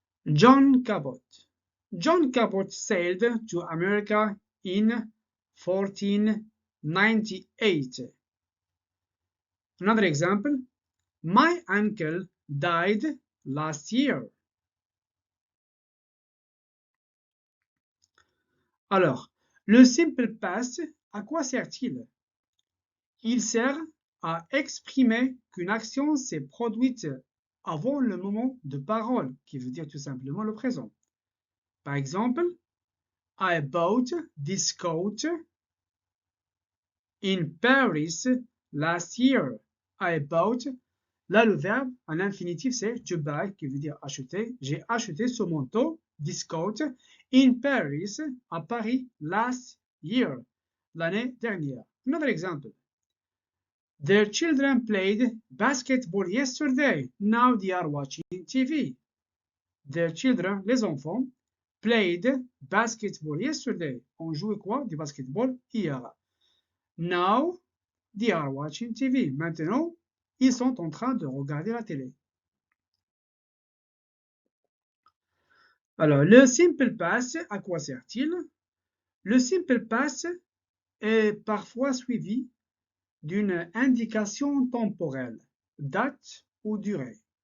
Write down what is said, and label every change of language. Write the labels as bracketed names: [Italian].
[English] John Cabot. John Cabot sailed to America in 1498. Another example, my uncle died last year. [French] Alors, le simple past, à quoi sert-il? Il sert à exprimer qu'une action s'est produite avant le moment de parole, qui veut dire tout simplement le présent. Par exemple, [English] I bought this coat in Paris last year. I bought. [French] Là, le verbe en infinitif, c'est to buy, qui veut dire acheter. J'ai acheté ce manteau, [English] this coat, in Paris, [French] à Paris, [English] last year, [French] l'année dernière. [English] Another example. Their children played basketball yesterday. Now they are watching TV. Their children, [French] les enfants, [English] played basketball yesterday. [French] On jouait quoi? Du basketball hier. [English] Now they are watching TV. [French] Maintenant, ils sont en train de regarder la télé. Alors, le simple past, à quoi sert-il? Le simple past est parfois suivi d'une indication temporelle, date ou durée.